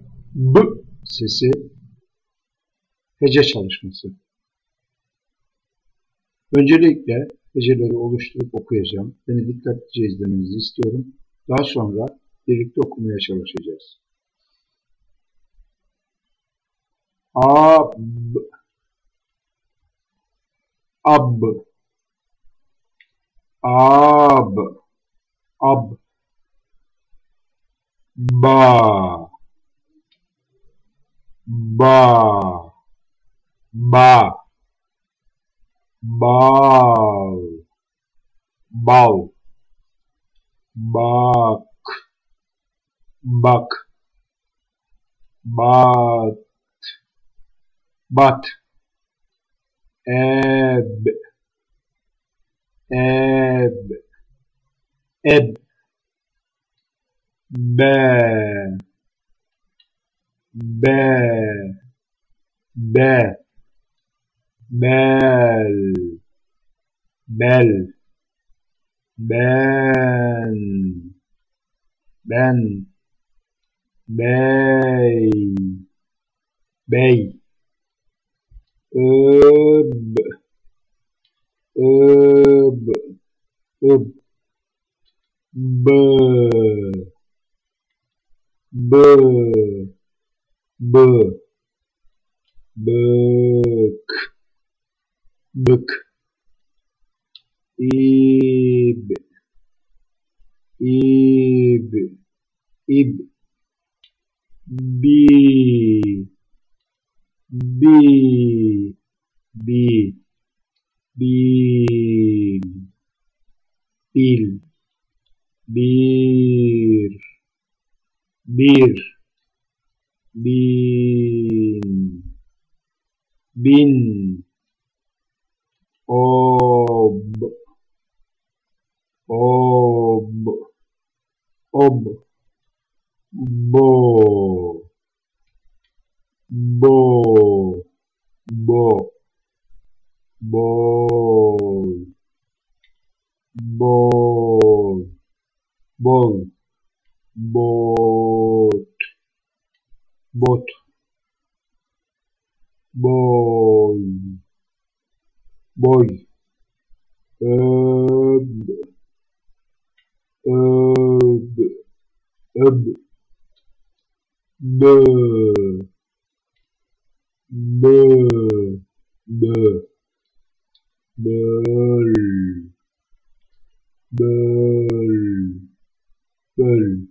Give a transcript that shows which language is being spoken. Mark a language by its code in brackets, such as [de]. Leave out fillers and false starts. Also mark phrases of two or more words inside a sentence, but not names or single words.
[tr] B sesi hece çalışması. Öncelikle heceleri oluşturup okuyacağım. Beni dikkatlice izlemenizi istiyorum. Daha sonra birlikte okumaya çalışacağız. Ab, ab, ab, ab, ba, ba, ba, bal, bal, bak, bak, bat, bat, eb, eb, eb, be, be, be, bel, bel, ben, ben, bey, bey, öb, öb, öb, bı, bı, bı, bık, bık, ib, ib, ib, bi, bi, bi, bil, bil, bir, bir, bin, bin, ob, ob, ob, bo, bo, bo, bol, bol, bol, bot, bot, boy, boy, öb, öb, öb, bö, bö, bö, böl, böl, böl,